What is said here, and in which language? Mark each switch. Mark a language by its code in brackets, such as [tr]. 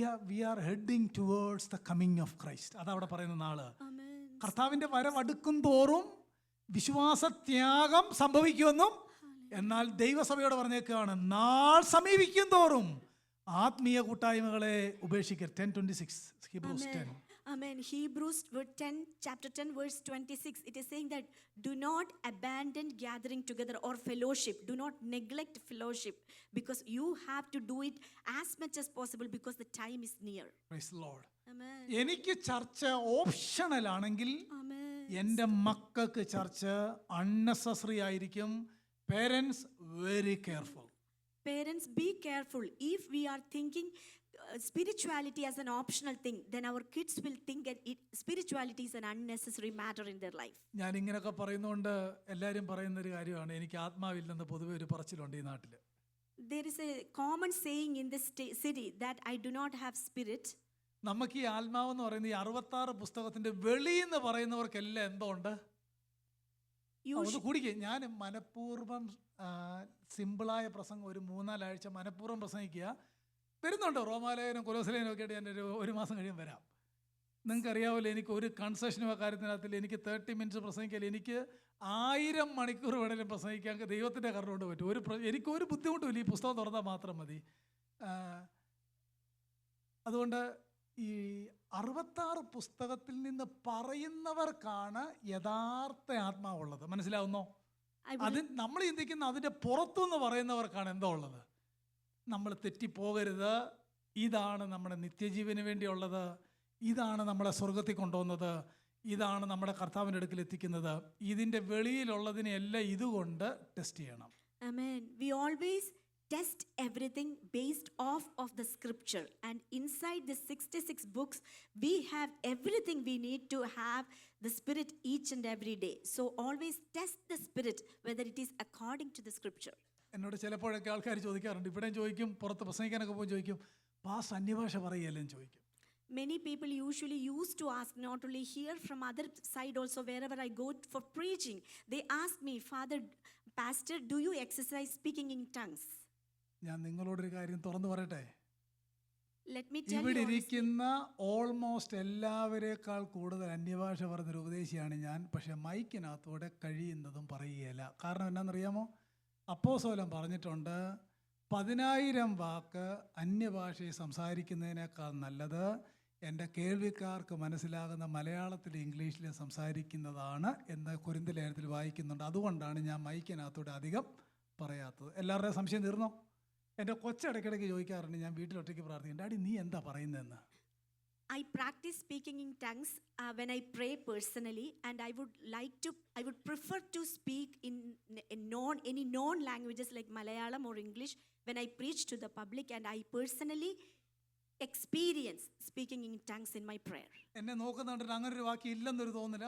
[en] We are heading towards the coming of Christ. [ml] അതവിടെ പറയുന്ന നാള്. കർത്താവിൻ്റെ വരവ് അടുക്കും തോറും വിശ്വാസത്യാഗം സംഭവിക്കുമെന്നും, എന്നാൽ ദൈവസഭയോട് പറഞ്ഞേക്കാണ് നാൾ സമീപിക്കും തോറും ആത്മീയ കൂട്ടായ്മകളെ ഉപേക്ഷിക്കരുത്. [en] 10:26 Hebrews 10. Amen. Hebrews chapter 10 verse 26, it is saying that do not abandon gathering together or fellowship. Do not neglect fellowship, because you have to do it as much as possible because the time is near. Praise the Lord. Amen. [ml] എനിക്ക് ചർച്ച optional ആണെങ്കിൽ എൻ്റെ മക്കൾക്ക് ചർച്ച unnecessary ആയിരിക്കും. [en] Parents very careful. Parents, be careful. If we are thinking spirituality as an optional thing, then our kids will think that spirituality is an unnecessary matter in their life. [ml] ഞാൻ ഇങ്ങനെയൊക്കെ പറയുന്നതുകൊണ്ട് എല്ലാവരും പറയുന്നൊരു കാര്യമാണ്, എനിക്ക് ആത്മാവില്ലെന്ന് പൊതുവെ ഒരു പറച്ചിലുണ്ട് ഈ നാട്ടിൽ. [en] There is a common saying in this city that I do not have spirit. [ml] നമുക്ക് ഈ ആത്മാവെന്ന് പറയുന്ന ഈ 66 പുസ്തകത്തിൻ്റെ വെളിയെന്ന് പറയുന്നവർക്കെല്ലാം എന്തോ ഉണ്ട്. കുടിക്കുക. ഞാൻ മനഃപൂർവ്വം സിമ്പിളായ പ്രസംഗം ഒരു 3-4 ആഴ്ച മനഃപൂർവ്വം പ്രസംഗിക്കുക. വരുന്നുണ്ട്. റോമാലേഖനം കൊലോസ്സലേഖനം ഒക്കെ ആയിട്ട് ഞാൻ ഒരു മാസം കഴിയുമ്പോൾ വരാം. നിങ്ങൾക്കറിയാമല്ലോ, എനിക്ക് ഒരു കൺസെഷനും ആ കാര്യത്തിനകത്തില്ല. എനിക്ക് 30 മിനിറ്റ്സ് പ്രസംഗിക്കാൻ എനിക്ക് 1000 മണിക്കൂർ വേണേലും പ്രസംഗിക്കാൻ ദൈവത്തിൻ്റെ കരുണ കൊണ്ട് പറ്റും. എനിക്കൊരു ബുദ്ധിമുട്ടുമില്ല, ഈ പുസ്തകം തുറന്നാൽ മാത്രം മതി. അതുകൊണ്ട് ഈ 66 പുസ്തകത്തിൽ നിന്ന് പറയുന്നവർക്കാണ് യഥാർത്ഥ ആത്മാവുള്ളത്. മനസ്സിലാവുന്നോ? അത് നമ്മൾ ചിന്തിക്കുന്ന അതിൻ്റെ പുറത്തുനിന്ന് പറയുന്നവർക്കാണ് എന്തോ ഉള്ളത്. നമ്മൾ തെറ്റിപ്പോകരുത്. ഇതാണ് നമ്മുടെ നിത്യജീവന് വേണ്ടിയുള്ളത്. ഇതാണ് നമ്മളെ സ്വർഗത്തിൽ കൊണ്ടുപോകുന്നത്. ഇതാണ് നമ്മുടെ കർത്താവിൻ്റെ അടുക്കൽ എത്തിക്കുന്നത്. ഇതിൻ്റെ വെളിയിലുള്ളതിനെല്ലാം ഇതുകൊണ്ട് ടെസ്റ്റ് ചെയ്യണം. [en] Amen. We always test everything based off of the scripture, and inside the 66 books we have everything we need to have the spirit each and every day. So always test the spirit whether it is according to the scripture. [ml] എന്നോട് ചിലപ്പോഴൊക്കെ ആൾക്കാർ ചോദിക്കാറുണ്ട്, ഇവിടെയും ചോദിക്കും, പുറത്ത് പ്രസംഗിക്കാനൊക്കെ പോകും ചോദിക്കും, pass അന്യഭാഷ പറയുകയല്ലേ ചോദിക്കും. [en] Many people usually used to ask, not only here, from other side also, wherever I go for preaching, they ask me, Father, Pastor, do you exercise speaking in tongues? [ml] ഞാൻ നിങ്ങളോടൊരു കാര്യം തുറന്നു പറയട്ടെ. [en] Let me tell [ml] ഇവിടെ [en] you honestly, [ml] ഇരിക്കുന്ന almost എല്ലാവരേക്കാൾ കൂടുതൽ അന്യഭാഷ പറഞ്ഞൊരു ഉപദേശിയാണ് ഞാൻ. പക്ഷെ മൈക്കിനകത്തൂടെ കഴിയുന്നതും പറയുകയില്ല. കാരണം എന്നാണെന്നറിയാമോ? അപ്പോസ്തലൻ പറഞ്ഞിട്ടുണ്ട്, 10,000 വാക്ക് അന്യഭാഷയിൽ സംസാരിക്കുന്നതിനേക്കാൾ നല്ലത് എൻ്റെ കേൾവിക്കാർക്ക് മനസ്സിലാകുന്ന മലയാളത്തിലും ഇംഗ്ലീഷിലും സംസാരിക്കുന്നതാണ് എന്ന് കൊരിന്ത്യർ ലേഖനത്തിൽ വായിക്കുന്നുണ്ട്. അതുകൊണ്ടാണ് ഞാൻ മൈക്കിനകത്തൂടെ അധികം പറയാത്തത്. എല്ലാവരുടെയും സംശയം തീർന്നോ? എൻ്റെ കൊച്ചിടയ്ക്കിടയ്ക്ക് ചോദിക്കാറുണ്ട്, ഞാൻ വീട്ടിലൊറ്റയ്ക്ക് പ്രാർത്ഥിക്കും, ഡാഡി നീ എന്താ പറയുന്നതെന്ന്. [en] I practice speaking in tongues when I pray personally, and I would prefer to speak in any known languages like Malayalam or English when I preach to the public, and I personally experience speaking in tongues in my prayer. [ml] എന്നെ നോക്കുന്നുണ്ട്, അങ്ങനെ ഒരു വാക്യം ഇല്ലെന്നൊരു തോന്നുന്നില്ല.